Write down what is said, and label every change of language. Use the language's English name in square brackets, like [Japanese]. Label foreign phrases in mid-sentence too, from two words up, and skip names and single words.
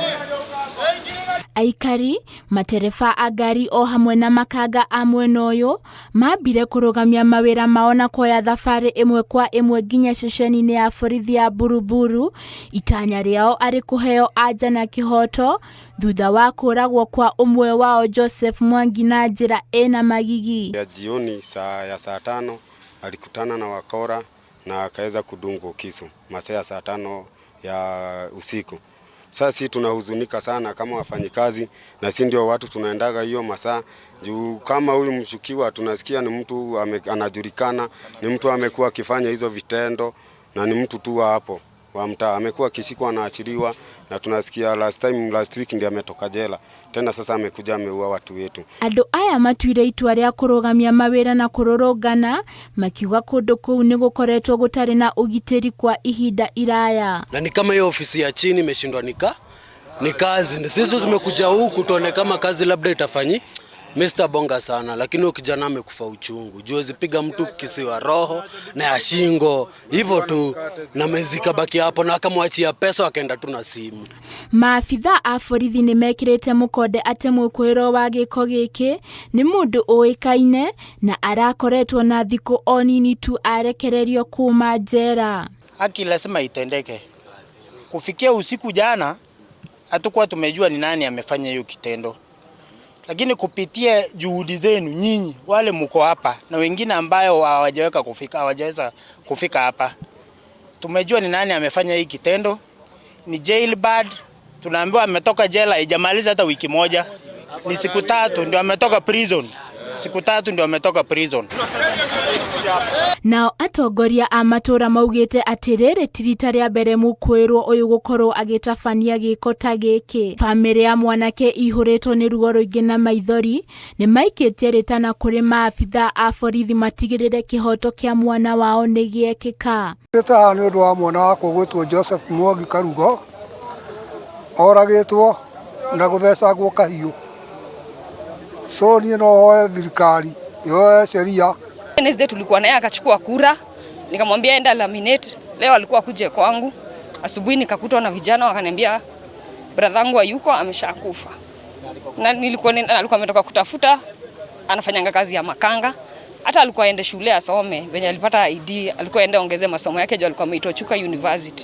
[Kikuyu] Aikari, matereba a ngari o hamwe na makanga a mwena ũyũ mambire kũrũgamia mawĩra mao na kuoya thabarĩ ĩmwe kwa ĩmwe nginya ceceni-inĩ ya borithi ya Buruburu, itanya rĩao arĩ kũheo anja na kĩhoto thutha wa kũragwo kwa umwe wao Joseph Mwangi na njĩra ĩna magigi. [Swahili] Ya jioni saa 5 alikutana na wakora na akaweza kudungwa kisu masaa saa 5 ya usiku. Sasa sisi tunahuzunika sana kama wafanyikazi, na sisi ndio watu tunaendaga hiyo masaa juu kama huyu mshukiwa tunasikia ni mtu anajulikana, ni mtu amekuwa akifanya hizo vitendo na ni mtu tu hapo wa mtaa, amekuwa akishikwa anaachiliwa, na tunasikia [English] last week [Swahili] ndiye ametoka jela tena, sasa amekuja ameua watu wetu. [Kikuyu] Andũ aya matuire itua rĩa kũrũgamia mawĩra na kũrũrũngana makiuga kũndũ kũu nĩ gũkoretwo gũtarĩ na ũgitĩri kwa ihinda iraya. [Swahili] Na ni kama hiyo ofisi ya chini imeshindwa ni kazi. Sisi tumekuja huku tuone kama kazi labda itafanyi Mr. Bonga sana, lakini huyo kijana amekufa uchungu. Juzi piga mtu kisiwa roho na ya shingo hivyo tu, na mezika baki hapo na akamwachia pesa akaenda tu na simu. [Kikuyu] Maafitha a borithi nĩ mekĩrĩte mũkonde atĩ mwĩkũĩrwo wa gĩko gĩkĩ nĩ mũndũ ũĩkaine na arakoretwo na thikũ o nini tu arekererio kuma njera. [Swahili] Haki lazima itendeke. Kufikia usiku jana hatakuwa tumejua ni nani amefanya hiyo kitendo. Lakini kupitia juhudi zenu nyinyi wale mko hapa na wengine ambao hawajaweza kufika hapa, tumejua ni nani amefanya hii kitendo. Ni jailbird, tunaambiwa ametoka jela haijamaliza hata wiki moja. Ni siku 3 ndio ametoka prison. Siku 3 ndio ametoka prison. [Kikuyu] Nao atongoria a matũra maugĩte atĩ rĩrĩ ti rita rĩa mbere mũkũĩrwo ũyũ gũkorwo agĩtabania gĩko ta gĩkĩ. Famĩlĩ ya mwanake ihũrĩtwo nĩ ruo rũingĩ na maithori nĩ maikĩtie rĩtana kũrĩ maabitha a borithi matigĩrĩre kĩhoto kĩa mwana wao nĩ gĩekĩka. Haha nĩ ũndũ wa mwana wakwa gwĩtwo Joseph Mwangi Karugo oragĩtwo na gũthecangwo kahiũ. So niĩ no hoe thirikari yoe sheria. [Swahili] Wednesday tulikuwa naye akachukua kura, nikamwambia enda laminate. Leo alikuwa kuje kwangu. Asubuhi nikakutwa na vijana wakaniambia bradhangu hayuko ameshakufa. Na alikuwa ametoka kutafuta, anafanyanga kazi ya makanga. Hata alikuwa aende shule asome, venye alipata ID, alikuwa aende ongeze masomo yake juu alikuwa ameitwa Chuka University.